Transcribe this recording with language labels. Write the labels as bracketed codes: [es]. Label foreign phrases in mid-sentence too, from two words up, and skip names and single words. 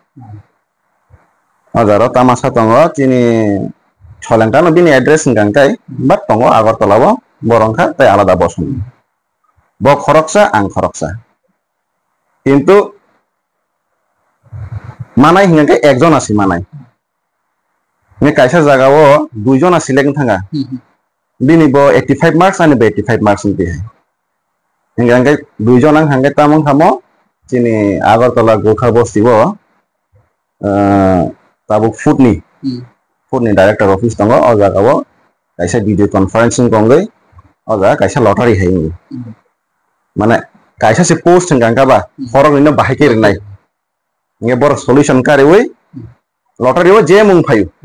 [trp] अजारो तामासा दङ चिनि छलेंटानो बिनि एड्रेस हिंगांकै बाट दङ आगरतलाबो बरंखा ताइ आलादा बसन ब खरकसा आं खरकसा किन्तु मानाय हिंगांकै एक जना सि मानाय ने काइसा जागाव 2 जना सिलेक्ट थांगा बिनि ब 85 मार्क्स आनि 85 मार्क्स नि हिंगांकै 2 जना हांगाय तामं खामो chini Agartala Gokha Bostibo tabuk food ni director office tongo o jaga bo kaisa [en] video conferencing [trp] konglei o jaga kaisa lottery haini mane kaisa se post ngangka ba horong ino bahike rinai nge bor solution kare oi lottery o je mung phayu